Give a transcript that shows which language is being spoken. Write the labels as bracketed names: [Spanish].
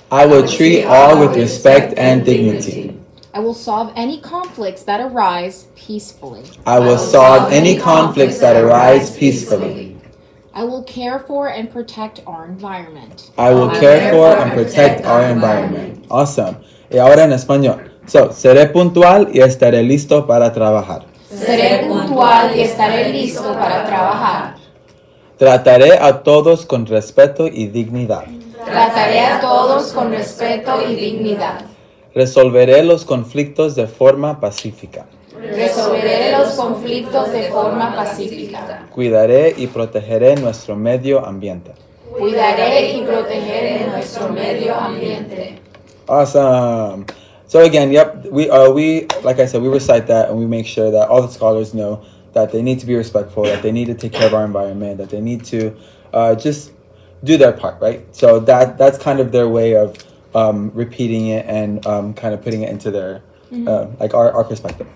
[English] I will treat all with respect and dignity. I will solve any conflicts that arise peacefully. I will solve any conflicts that arise peacefully. I will care for and protect our environment. I will care for and protect our environment. [Spanish] Awesome. Y ahora en español. So, seré puntual y estaré listo para trabajar. Seré puntual y estaré listo para trabajar. Trataré a todos con respeto y dignidad. Trataré a todos con respeto y dignidad. Resolveré los conflictos de forma pacífica. Resolveré los conflictos de forma pacífica. Cuidaré y protegeré nuestro medio ambiente. Cuidaré y protegeré nuestro medio ambiente. [English] Awesome. So again, yep, we like I said, we recite that and we make sure that all the scholars know that they need to be respectful, that they need to take care of our environment, that they need to just do their part, right? So that's kind of their way of repeating it and kind of putting it into their like our perspective.